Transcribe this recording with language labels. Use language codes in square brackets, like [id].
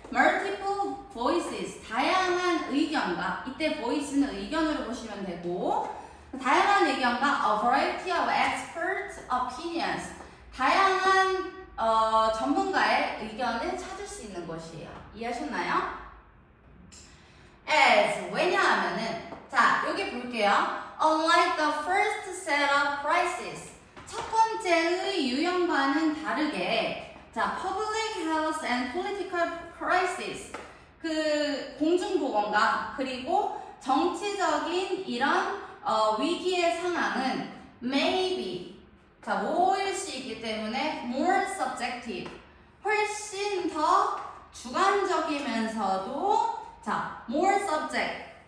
[en] multiple voices, [ko] 다양한 의견과, 이때 voice는 의견으로 보시면 되고, 다양한 의견과 [en] a variety of expert opinions, [ko] 다양한 전문가의 의견을 찾을 수 있는 것이에요. 이해하셨나요? as, 왜냐하면은, 자, 여기 볼게요. [en] Unlike the first set of crises, [ko] 첫 번째의 유형과는 다르게 [en] 자, public health and political crisis. [ko] 그 공중보건과 그리고 정치적인 이런 위기의 상황은 maybe 자, 뭐일 수 있기 때문에 [en] more subjective. [ko] 훨씬 더 주관적이면서도 자, [en] more subject.